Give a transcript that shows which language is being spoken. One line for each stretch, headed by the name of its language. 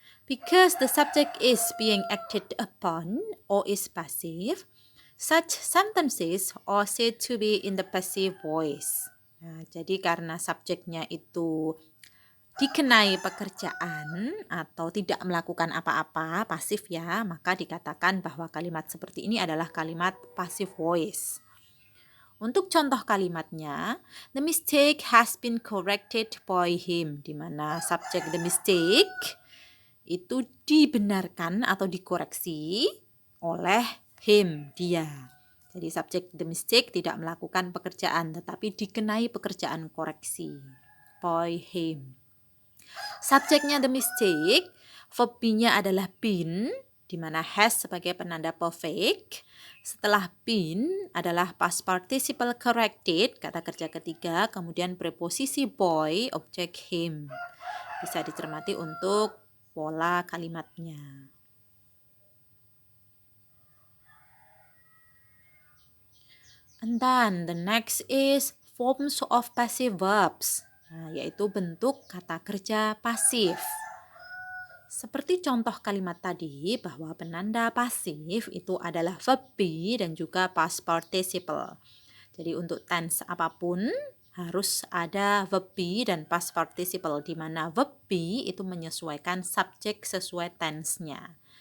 English: Because the subject is being acted upon or is passive, such sentences are said to be in the passive voice.
Indonesian: Nah, jadi karena subjeknya itu dikenai pekerjaan atau tidak melakukan apa-apa, pasif ya, maka dikatakan bahwa kalimat seperti ini adalah kalimat passive voice. Untuk contoh kalimatnya,
English: the mistake has been corrected by him,
Indonesian: di mana subjek the mistake itu dibenarkan atau dikoreksi oleh him, dia. Jadi subjek the mistake tidak melakukan pekerjaan, tetapi dikenai pekerjaan koreksi by him. Subjeknya the mistake, verb be-nya adalah been, di mana has sebagai penanda perfect. Setelah been adalah past participle corrected, kata kerja ketiga, kemudian preposisi boy, objek him. Bisa dicermati untuk pola kalimatnya.
English: And then the next is forms of passive verbs.
Indonesian: Yaitu bentuk kata kerja pasif. Seperti contoh kalimat tadi bahwa penanda pasif itu adalah verb be dan juga past participle. Jadi untuk tense apapun harus ada verb be dan past participle, di mana verb be itu menyesuaikan subjek sesuai tense-nya.